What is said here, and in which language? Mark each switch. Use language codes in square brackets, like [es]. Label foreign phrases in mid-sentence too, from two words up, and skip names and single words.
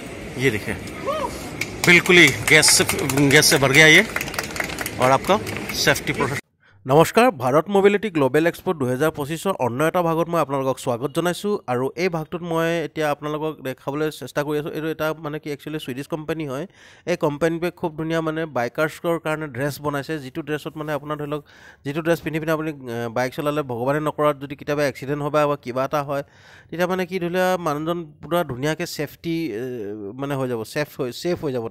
[hi] ये देखिए बिल्कुल ही गैस से भर गया ये और आपका सेफ्टी प्रोसेस। [as] नमस्कार, भारत मोबिलिटी ग्लोबेल एक्सपो 2025 অন্য এটা ভাগত মই আপোনালোকক স্বাগত জনাইছোঁ আৰু এই ভাগটোত মই এতিয়া আপোনালোকক দেখাবলৈ চেষ্টা কৰি আছোঁ। এইটো এটা মানে কি একচুৱেলি [en] Swedish company [as] হয়। এই কোম্পানীটোৱে খুব ধুনীয়া মানে বাইকাৰ্ছৰ কাৰণে ড্ৰেছ বনাইছে, যিটো ড্ৰেছত মানে আপোনাৰ ধৰি লওক যিটো ড্ৰেছ পিন্ধি পিনে আপুনি বাইক চলালে ভগৱানে নকৰাত যদি কেতিয়াবা এক্সিডেণ্ট হয় বা কিবা এটা হয় তেতিয়া মানে কি ধৰি লওক মানুহজন পুৰা ধুনীয়াকৈ ছেফটি মানে হৈ যাব, ছেফ হৈ যাব।